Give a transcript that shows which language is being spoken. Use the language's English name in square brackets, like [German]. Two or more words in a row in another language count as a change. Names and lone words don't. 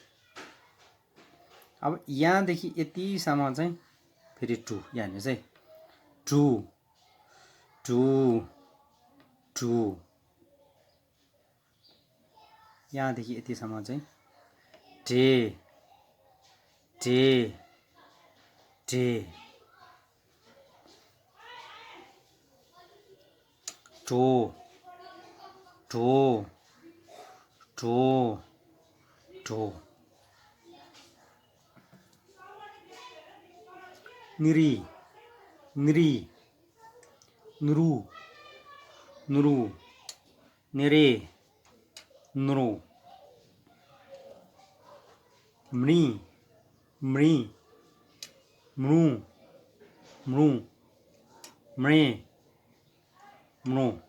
[Nepali] अब यहाँदेखि यतिसम्म चाहिँ फेरि टु यहाँ हेर्नुहोस् है टु टु टु यहाँदेखि यतिसम्म चाहिँ डे डे डे टो टो टो टो निरी निरी नुरु नुरु नेरे नुरु मृ मृ मृ मृ मृ मृ